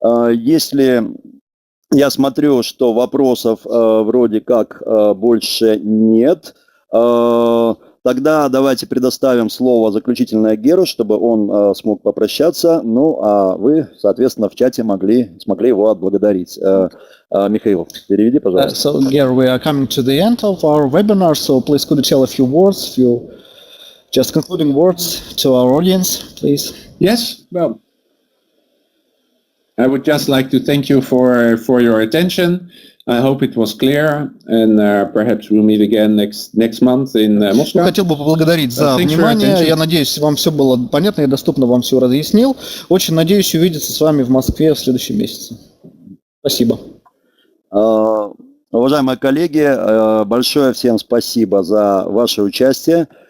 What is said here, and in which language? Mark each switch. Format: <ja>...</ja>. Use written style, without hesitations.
<ru>Если я смотрю, что вопросов вроде как больше нет, тогда давайте предоставим слово заключительное Геру, чтобы он смог попрощаться. Ну, а вы, соответственно, в чате смогли его отблагодарить. Михаил, переведи, пожалуйста.</ru> <en>So, Ger, we are coming to the end of our webinar, so please could you tell a few words, just concluding words to our audience, please? Yes, well, I would just like to thank you for your attention. I hope it was clear, and perhaps we'll meet again next month in Moscow.</en> <ru>Я хотел бы поблагодарить за внимание. Я надеюсь, вам все было понятно, я доступно вам все разъяснил. Очень надеюсь увидеться с вами в Москве в следующем месяце. Спасибо. Уважаемые коллеги, большое всем спасибо за ваше участие.</ru>